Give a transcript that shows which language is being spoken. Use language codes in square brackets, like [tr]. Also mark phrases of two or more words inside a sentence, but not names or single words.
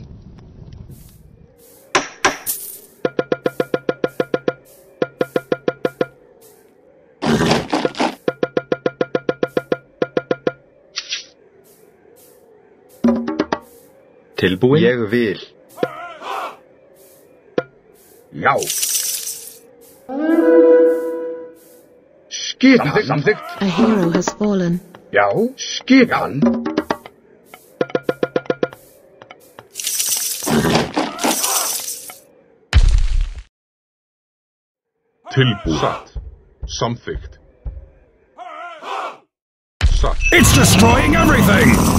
[is] Tilbúin? Ég vil. Já. Skipan. Samþykkt. [en] A hero has fallen. [is] Já. Skipan. Tilbúin. Satt. Samþykkt. Satt. [en] It's destroying everything!